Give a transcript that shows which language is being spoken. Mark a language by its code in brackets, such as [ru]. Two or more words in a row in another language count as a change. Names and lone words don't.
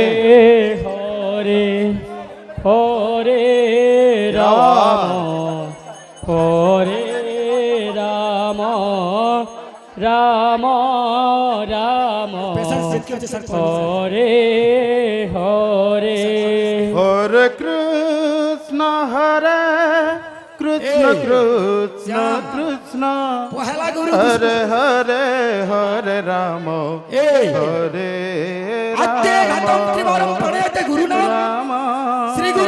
[sa] হরে হরে রাম হরে রাম রাম রাম হরে হরে হরে কৃষ্ণ হরে কৃষ্ণ কৃষ্ণ কৃষ্ণ হরে হরে হরে রাম হরে রাম শ্রী গুরু